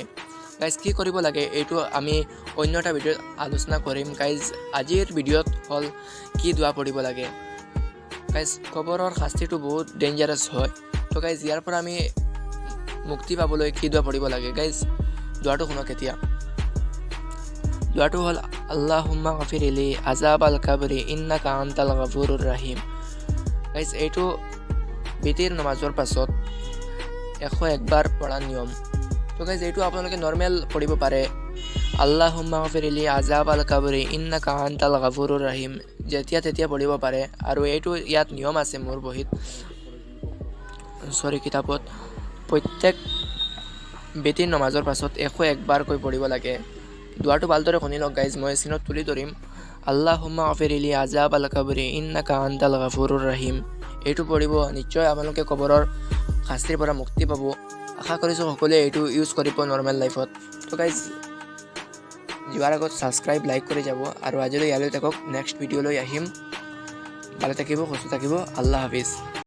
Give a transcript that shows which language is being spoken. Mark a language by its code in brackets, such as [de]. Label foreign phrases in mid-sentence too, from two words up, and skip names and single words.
[as] গাইজ কি কৰিব লাগে এইটো আমি অন্য এটা ভিডিঅ'ত আলোচনা কৰিম। গাইজ আজিৰ ভিডিঅ'ত হ'ল কি দোৱা পঢ়িব লাগে। গাইজ কবৰৰ শাস্তিটো বহুত ডেঞ্জাৰাছ হয়, তো গাইজ ইয়াৰ পৰা আমি মুক্তি পাবলৈ কি দোৱা পঢ়িব লাগে। গাইজ দোৱাটো শুনক এতিয়া। দোৱাটো হ'ল [ar] اللهم اغفر لي عذاب القبر إنك أنت الغفور الرحيم. [as] গাইজ এইটো বিতিৰ নমাজৰ পাছত 101 বাৰ পঢ়া নিয়ম। তো গাইজ এইটো আপোনালোকে নৰ্মেল পঢ়িব পাৰে, [ar] اللهم اغفر لي عذاب القبر إنك أنت الغفور الرحيم, যেতিয়া তেতিয়া পঢ়িব পাৰে। [as] আৰু এইটো ইয়াত নিয়ম আছে মোৰ বহীত, কিতাপত, প্ৰত্যেক বিতিৰ নমাজৰ পাছত 101 বাৰকৈ পঢ়িব লাগে। দোৱাটো ভালদৰে শুনি লওক গাইজ, মই স্ক্ৰীনত তুলি ধৰিম। [ar] اللهم اغفر لي عذاب القبر إنك أنت الغفور الرحيم. [as] এইটো পঢ়িব, নিশ্চয় আপোনালোকে কবৰৰ শাস্তিৰ পৰা মুক্তি পাব। আশা কৰিছোঁ সকলোৱে এইটো ইউজ কৰিব [en] normal life. [as] তো গাইজ যোৱাৰ আগত [en] subscribe like [as] কৰি যাব আৰু আজিলৈ ইয়ালৈ থাকক, [en] next video [as] আহিম। ভালে থাকিব, সুস্থ থাকিব, [ar] الله حافظ.